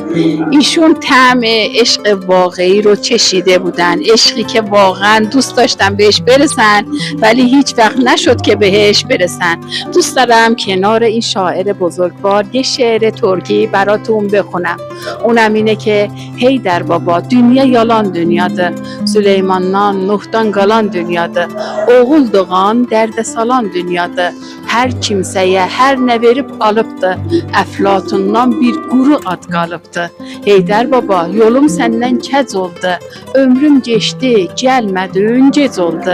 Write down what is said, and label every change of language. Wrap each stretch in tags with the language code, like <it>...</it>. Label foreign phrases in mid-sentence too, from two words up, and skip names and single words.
<fa>ایشون طعم عشق واقعی رو چشیده بودن، عشقی که واقعا دوست داشتن بهش برسن ولی هیچ وقت نشد که بهش برسن. دوست دارم کنار این شاعر بزرگوار یه شعر ترکی براتون بخونم. اونم اینه که هیدر baba</fa> <az>dünya yalan dünyadır. Süleymandan Nuhdan qalan dünyadır. Oğul doğan dərdə salan dünyadır. Hər kimsəyə hər nə verib alıbdı. Əflatundan bir quru ad qalıbdı. Heydər baba yolum səndən kəc oldu. Ömrüm geçdi, gəlmədin gec oldu.</az>